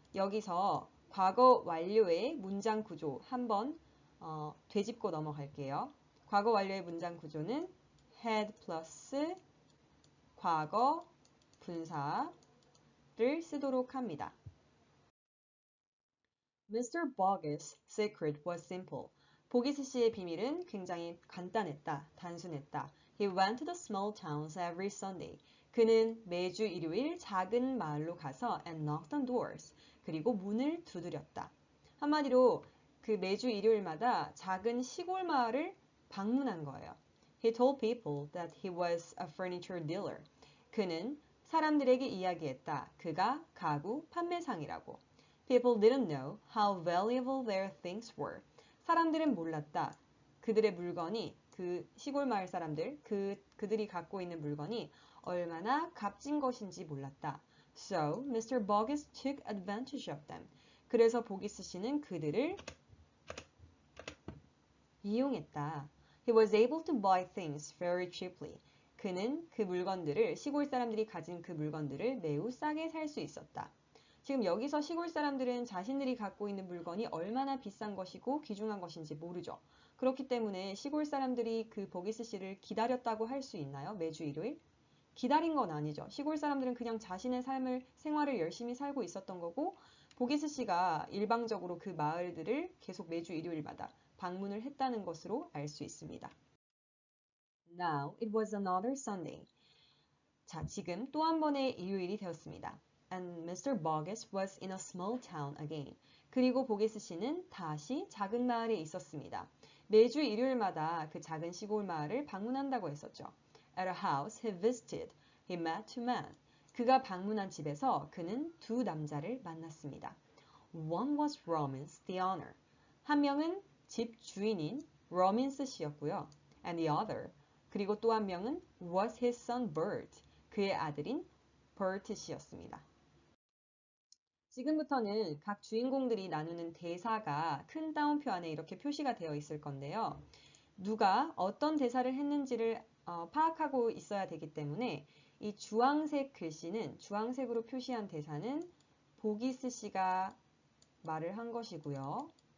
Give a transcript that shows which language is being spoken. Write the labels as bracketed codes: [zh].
[ko] 여기서 과거 완료의 문장 구조 한번 되짚고 넘어갈게요. 과거 완료의 문장 구조는 had 플러스 과거 분사를 쓰도록 합니다. [en] Mr. Bogus' secret was simple. [ko] 보기스 씨의 비밀은 굉장히 간단했다, 단순했다. [en] He went to the small towns every Sunday. [ko] 그는 매주 일요일 작은 마을로 가서 [en] and knocked on doors. [ko] 그리고 문을 두드렸다. 한마디로 그 매주 일요일마다 작은 시골 마을을 방문한 거예요. [en] He told people that he was a furniture dealer. [ko] 그는 사람들에게 이야기했다. 그가 가구 판매상이라고. [en] People didn't know how valuable their things were. [ko] 사람들은 몰랐다. 그들의 물건이 그 시골 마을 사람들 그들이 갖고 있는 물건이 얼마나 값진 것인지 몰랐다. [en] So Mr. Bogus took advantage of them. [ko] 그래서 보기스 씨는 그들을 이용했다. [en] He was able to buy things very cheaply. [ko] 그는 그 물건들을 시골 사람들이 가진 그 물건들을 매우 싸게 살 수 있었다. 지금 여기서 시골 사람들은 자신들이 갖고 있는 물건이 얼마나 비싼 것이고 귀중한 것인지 모르죠. 그렇기 때문에 시골 사람들이 그 보기스 씨를 기다렸다고 할 수 있나요? 매주 일요일? 기다린 건 아니죠. 시골 사람들은 그냥 자신의 생활을 열심히 살고 있었던 거고 보기스 씨가 일방적으로 그 마을들을 계속 매주 일요일마다 방문을 했다는 것으로 알 수 있습니다. [en] Now it was another Sunday. [ko] 자, 지금 또 한 번의 일요일이 되었습니다. [en] And Mr. Bogus was in a small town again. [ko] 그리고 보게스 씨는 다시 작은 마을에 있었습니다. 매주 일요일마다 그 작은 시골 마을을 방문한다고 했었죠. [en] At a house he visited, he met two men. [ko] 그가 방문한 집에서 그는 두 남자를 만났습니다. [en] One was Robbins, the owner. [ko] 한 명은 집 주인인 로민스 씨였고요. [en] And the other, [ko] 그리고 또 한 명은 [en] was his son Bert. [ko] 그의 아들인 버트 씨였습니다. 지금부터는 각 주인공들이 나누는 대사가 큰 따옴표 안에 이렇게 표시가 되어 있을 건데요. 누가 어떤 대사를 했는지를 파악하고 있어야 되기 때문에 이 주황색 글씨는 주황색으로 표시한 대사는 보기스 씨가 말을 한 것이고요.